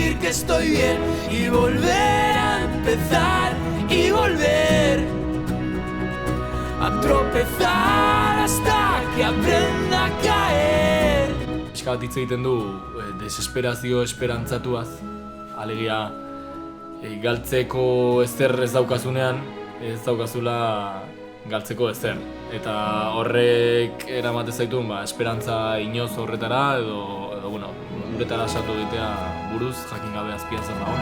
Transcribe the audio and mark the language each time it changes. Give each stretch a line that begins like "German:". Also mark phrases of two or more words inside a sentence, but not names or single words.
Spanish: estoy bien y volver a empezar y volver a tropezar hasta que aprenda a caer.
Basque: Pixka bat hitz egiten du desesperazio esperantzatuaz, alegia galtzeko ezer ez daukazunean, ez daukazula galtzeko ezer. Eta horrek eramate zaitu esperantza inoz horretara edo bueno, uretara sartu egitea buruz jakin gabe azpian zer dagoen.